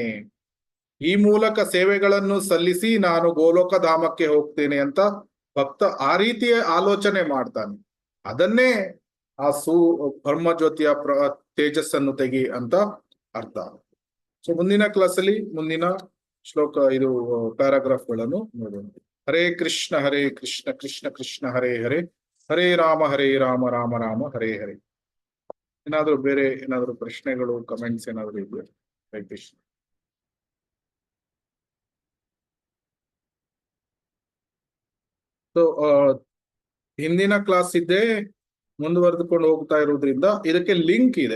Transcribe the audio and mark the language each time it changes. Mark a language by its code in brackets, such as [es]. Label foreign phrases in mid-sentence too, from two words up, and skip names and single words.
[kn] ಈ ಮೂಲಕ ಸೇವೆಗಳನ್ನು ಸಲ್ಲಿಸಿ ನಾನು ಗೋಲೋಕ ಧಾಮಕ್ಕೆ ಹೋಗ್ತೇನೆ ಅಂತ ಭಕ್ತ ಆ ರೀತಿಯ ಆಲೋಚನೆ ಮಾಡ್ತಾನೆ. ಅದನ್ನೇ ಆ ಬ್ರಹ್ಮಜ್ಯೋತಿಯ ತೇಜಸ್ಸನ್ನು ತೆಗಿ ಅಂತ ಅರ್ಥ. ಸೊ ಮುಂದಿನ ಕ್ಲಾಸಲ್ಲಿ ಮುಂದಿನ ಶ್ಲೋಕ, ಇದು ಪ್ಯಾರಾಗ್ರಾಫ್ಗಳನ್ನು ನೋಡೋಣ. ಹರೇ ಕೃಷ್ಣ ಕೃಷ್ಣ ಕೃಷ್ಣ ಹರೇ ಹರೇ, ಹರೇ ರಾಮ ರಾಮ ರಾಮ ಹರೇ ಹರೇ. ಏನಾದ್ರು ಬೇರೆ ಏನಾದ್ರು ಪ್ರಶ್ನೆಗಳು, ಕಮೆಂಟ್ಸ್ ಏನಾದ್ರು ಇದೆಯಾ? ಹರೇ ಕೃಷ್ಣ. ಸೊ ಹಿಂದಿನ ಕ್ಲಾಸ್ ಇದ್ದೇ ಮುಂದುವರೆದುಕೊಂಡು ಹೋಗ್ತಾ ಇರೋದ್ರಿಂದ ಇದಕ್ಕೆ ಲಿಂಕ್ ಇದೆ.